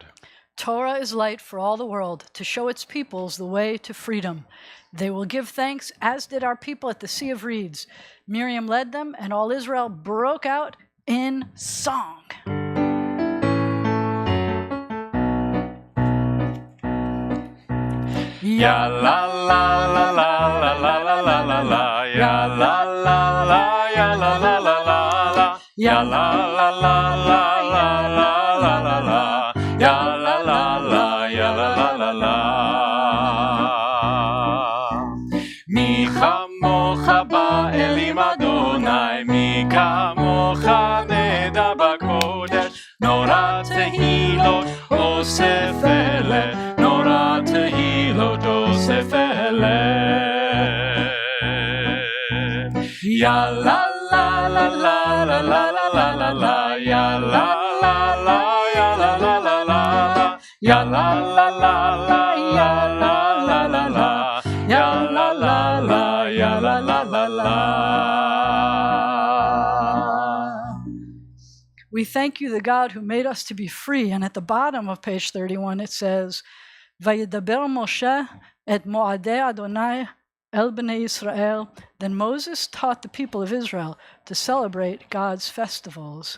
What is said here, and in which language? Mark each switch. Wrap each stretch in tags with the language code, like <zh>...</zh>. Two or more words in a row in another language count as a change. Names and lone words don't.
<en>Torah is light for all the world, to show its peoples the way to freedom. They will give thanks, as did our people at the Sea of Reeds. Miriam led them, and all Israel broke out in song. Ya la la la la la la la la la la. Ya la la la ya la la la la la. Ya la la la la la la la la la. Ya la la la ya la la la la.</en> <he>מי כמוכה באלים יהוה מי כמוכה נאדר בקודש. נורא תהלות עושה פלא נורא תהלות עושה פלא. Ya la la la la la la la la la la. Ya la la la ya la la la la. Ya la la la la ya la la la la. Ya la la la ya la la la la.</he> <en>We thank you, the God who made us to be free. And at the bottom of page 31, it says,</en> <he>וידבר משה את מועדי יהוה אל בני ישראל.</he> <en>Then Moses taught the people of Israel to celebrate God's festivals.</en>